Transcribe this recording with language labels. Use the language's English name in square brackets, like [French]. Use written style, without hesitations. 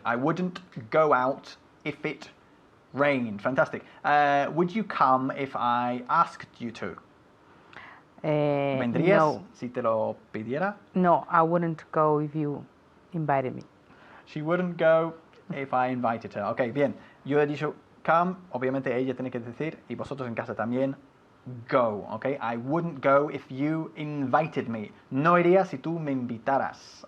[English] I wouldn't go out if it rained. Fantastic. Would you come if I asked you to? [Spanish] ¿Vendrías [English] No. [Spanish] si te lo pidiera? [English] No, I wouldn't go if you invited me. She wouldn't go if I invited her. [Spanish] Ok, bien. Yo he dicho come, obviamente ella tiene que decir, y vosotros en casa también, go. [English] Ok, I wouldn't go if you invited me. [Spanish] No iría si tú me invitaras.